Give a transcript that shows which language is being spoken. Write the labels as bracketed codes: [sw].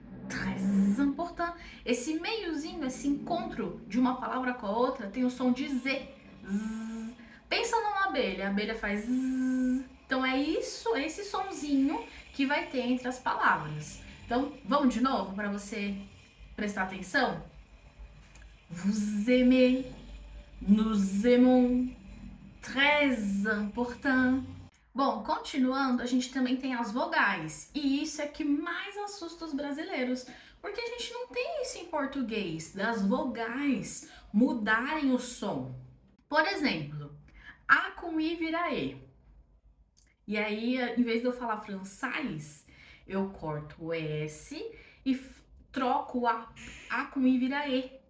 [fr] Très important. [pt] Esse meiozinho, esse encontro de uma palavra com a outra tem o som de Z. Zzz. Pensa numa abelha, a abelha faz zzz. Então é isso, é esse sonzinho que vai ter entre as palavras. Então, vamos de novo para você prestar atenção? [fr] Vous aimez, nous aimons, très important. [pt] Bom, continuando, a gente também tem as vogais. E isso é que mais assusta os brasileiros. Porque a gente não tem isso em português, das vogais mudarem o som. Por exemplo, A com I vira E. E aí, em vez de eu falar francês, eu corto o S e troco o A com I vira E.